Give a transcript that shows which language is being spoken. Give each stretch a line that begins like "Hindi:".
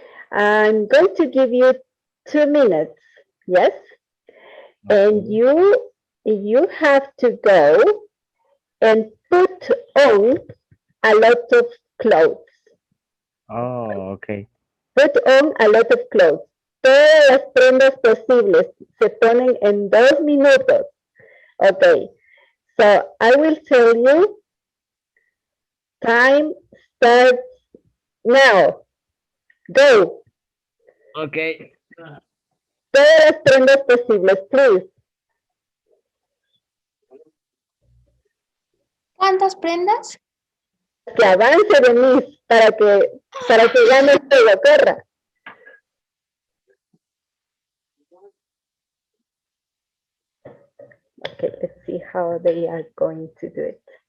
English: I'm going to give you 2 minutes. Yes. And Okay. you have to go and put on a lot of clothes. Oh, okay. Put on a lot of clothes.
Spanish: Todas las prendas posibles se ponen en 2 minutos.
English: Okay. So I will tell you, time starts now. Go. Okay.
Spanish: Todas las prendas posibles, please. ¿Cuántas prendas? Que avance Denise para que gane el juego, corra.
English: Okay, let's see how they are going to do it.